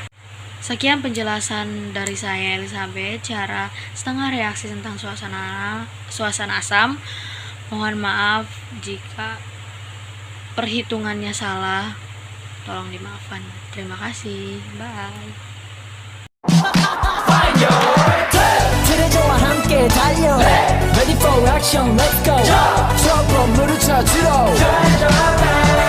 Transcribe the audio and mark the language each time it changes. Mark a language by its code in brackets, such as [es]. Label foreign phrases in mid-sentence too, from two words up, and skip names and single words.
[id] Sekian penjelasan dari saya, Elizabeth, cara setengah reaksi tentang suasana asam. Mohon maaf jika perhitungannya salah, tolong dimaafkan. Terima kasih, bye. [ko] 트레저와 함께 달려 [en] Ready for action, let's go. [ko] 저거 물을 찾으러